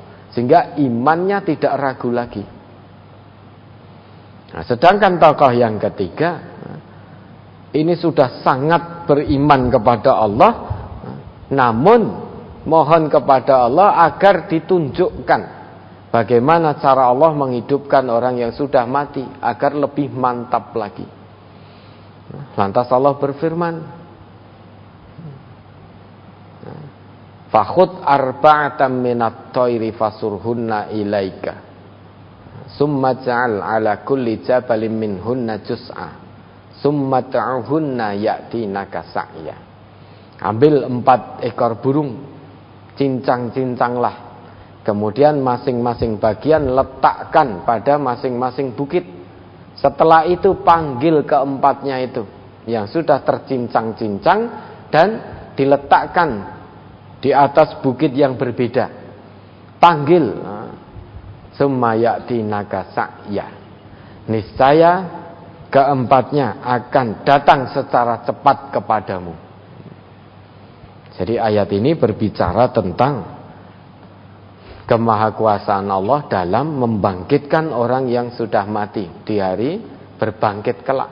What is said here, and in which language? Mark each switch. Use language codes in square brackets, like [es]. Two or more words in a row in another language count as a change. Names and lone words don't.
[id] Sehingga imannya tidak ragu lagi. Nah, sedangkan tokoh yang ketiga ini sudah sangat beriman kepada Allah, namun mohon kepada Allah agar ditunjukkan bagaimana cara Allah menghidupkan orang yang sudah mati agar lebih mantap lagi. Lantas Allah berfirman, [ar] فخذ أربعة من الطير فصرهن إليك ثم اجعل على كل جبل منهن جزءا ثم ادعهن يأتينك سعيا. [id] Ambil 4 ekor burung, cincang-cincanglah, kemudian masing-masing bagian letakkan pada masing-masing bukit. Setelah itu panggil keempatnya itu yang sudah tercincang-cincang dan diletakkan di atas bukit yang berbeda. Panggil, [ar] ثم يأتينك سعيا. [id] Niscaya keempatnya akan datang secara cepat kepadamu. Jadi ayat ini berbicara tentang kemahakuasaan Allah dalam membangkitkan orang yang sudah mati di hari berbangkit kelak.